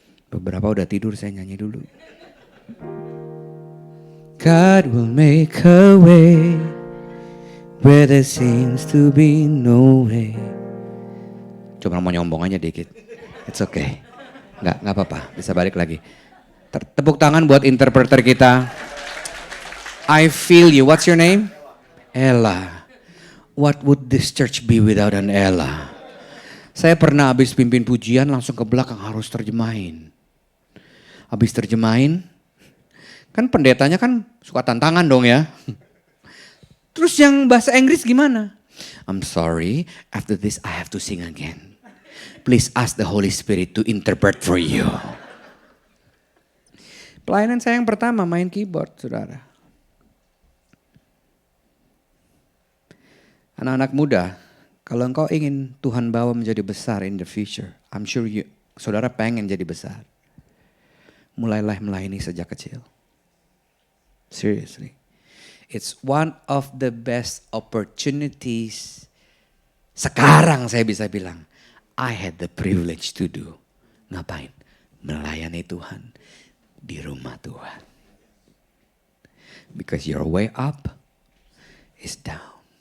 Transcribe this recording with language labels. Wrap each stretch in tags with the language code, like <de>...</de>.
<id>Beberapa udah tidur, saya nyanyi dulu.</id> <en>God will make a way where there seems to be no way.</en> <id>Cuma mau nyombong aja dikit.</id> <en>It's okay.</en> <id>Nggak apa-apa. Bisa balik lagi. Tepuk tangan buat interpreter kita.</id> <en>I feel you. What's your name? Ella. What would this church be without an Ella?</en> <id>Saya pernah habis pimpin pujian langsung ke belakang harus terjemahin. Habis terjemahin, kan pendetanya kan suka tantangan dong ya. Terus yang bahasa Inggris gimana?</id> <en>I'm sorry, after this I have to sing again. Please ask the Holy Spirit to interpret for you.</en> <id>Pelayanan saya yang pertama main keyboard, saudara. Anak-anak muda, kalau engkau ingin Tuhan bawa menjadi besar</id> <en>in the future, I'm sure</en> <id>saudara pengen jadi besar. Mulailah melayani sejak kecil.</id> <en>Seriously. It's one of the best opportunities.</en> <id>Sekarang saya bisa bilang,</id> <en>I had the privilege to do.</en> <id>Ngapain? Melayani Tuhan di rumah Tuhan.</id> <en>Because your way up is down.</en>